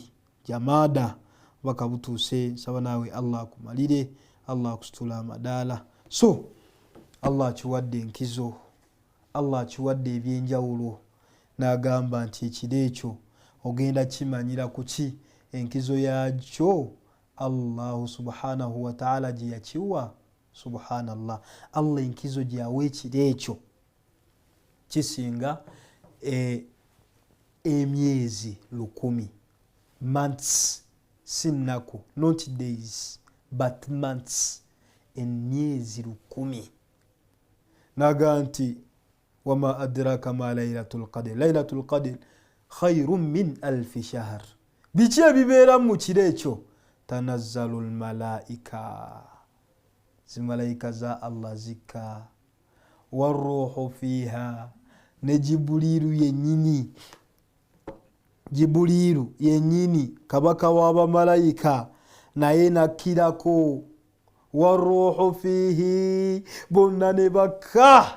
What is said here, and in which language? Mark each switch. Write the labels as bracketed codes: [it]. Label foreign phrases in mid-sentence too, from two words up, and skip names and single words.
[lg] Jamada obubaka butuuse nsaba naawe Allah akumalire Allah akusitula amadaala so Allah akiwadde enkizo Allah akiwadde ebyenjawulo n'agamba nti ekiro ekyo ogenda kimanyira kuki enkizo yakyo [ar] الله سبحانه وتعالى [lg] gye yakiwa subhanallah Allah enkizo gyawe ekiro ekyo kisinga emyezi 100 months sinnaku [en] not days but months [lg] emyezi 100 naga nti [ar] وما أدراك ما ليلة القدر خير من ألف شهر [lg] biki ebibeera mu kiro ekyo [ar] تنزل الملائكة, [lg] zimalaika za Allah zika, [ar] والروح فيها, [lg] ne Jibuliru yennyini, Jibuliru yennyini kabaka w'abamalayika naye nakkirako, [ar] والروح فيه, [lg] bonna ne bakka.